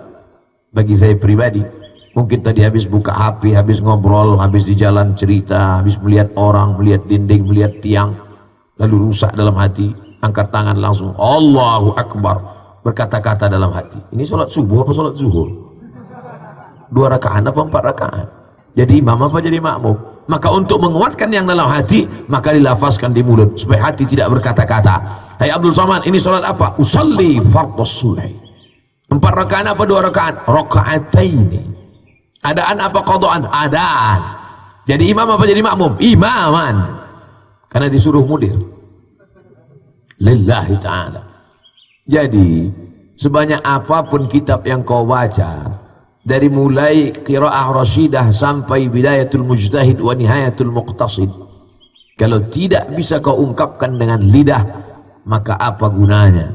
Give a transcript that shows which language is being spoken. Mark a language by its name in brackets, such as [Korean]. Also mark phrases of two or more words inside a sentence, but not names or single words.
[Indonesian] Bagi saya pribadi, mungkin tadi habis buka HP, habis ngobrol, habis di jalan cerita, habis melihat orang, melihat dinding, melihat tiang, lalu rusak dalam hati, angkat tangan langsung [Arabic] الله أكبر, [Indonesian] berkata-kata dalam hati. Ini sholat subuh apa sholat zuhur? 2 rakaat apa 4 rakaat? Jadi imam apa jadi makmum? Maka untuk menguatkan yang dalam hati, maka dilafazkan di mulut supaya hati tidak berkata-kata. Hai Abdul Somad, ini sholat apa? [Arabic] أصلي فرض الصبح. [Indonesian] 4 rakaat apa 2 rakaat? Raka'ataini. Adaan apa qadaan? Adaan. Jadi imam apa jadi makmum? Imaman. Karena disuruh mudir. [Arabic] لله تعالى. [Indonesian] Jadi sebanyak apapun kitab yang kau baca, dari mulai qiraah rasyidah sampai bidayatul mujtahid wa nihayatul muqtasid, kalau tidak bisa kau ungkapkan dengan lidah, maka apa gunanya?